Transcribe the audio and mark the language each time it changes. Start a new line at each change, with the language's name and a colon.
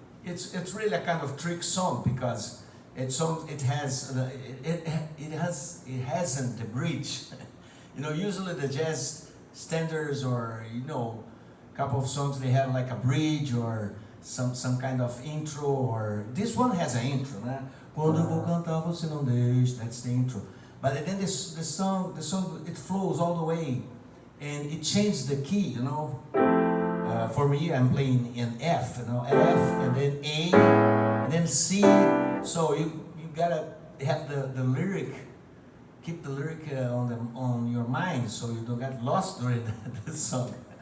English: It's really a kind of trick song because it hasn't the bridge. You know, usually the jazz standards or a couple of songs they have like a bridge or some kind of intro, or this one has an intro, né?
Portuguese: Quando eu vou cantar você não deixe,
English: that's the intro. But then the song it flows all the way, and it changes the key, you know. For me, I'm playing in F, you know, F and then A and then C. So you gotta have the lyric, keep the lyric on your mind, so you don't get lost during the song.